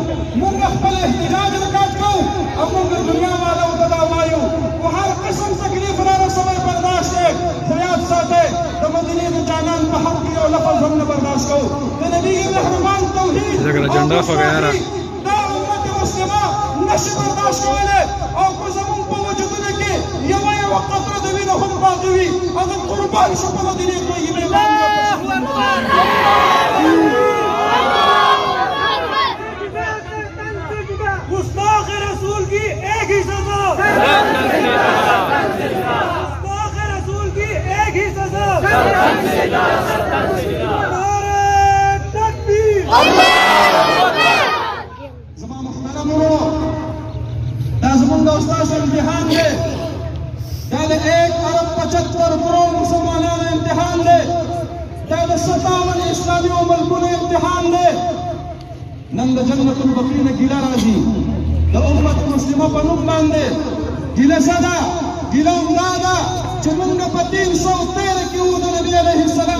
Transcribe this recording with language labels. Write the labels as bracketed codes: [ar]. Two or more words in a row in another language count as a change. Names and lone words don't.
[ps] موږ خپل احتجاج ریکارډ کوو او موږ د دنیا والو ته دا وایو خو هر قسم تکلیف را رسوئ برداشت دی خو یاد ساتئ د مدینې د جانان په حق کې یو لفظ هم نه برداشت کوو د نبي مهربان توحید دا امت مسلمه نشي برداشت کولی او که زموږ په وجودونو کې یوه یوه قطره د وینو هم باقي وي او د قربان شو په مدینې طیبې باندې [ur] گستاخ رسول کی ایک ہی سزا گستاخ رسول کی ایک ہی سزا نعرہ تکبیر [ps] زما محترم وروڼو دا زموږ د ستاسو امتحان دی دا د 1.75 کروڑ مسلمانانو امتحان دی دا د 57 اسلامي ملکونو امتحان دی نن د جنت البقیع نه ګیله راځي د امت مسلمه په نوم باندې ګیله څه ده ګیله همدا ده چې موږ په 313 کې وو د نبي علیه السلام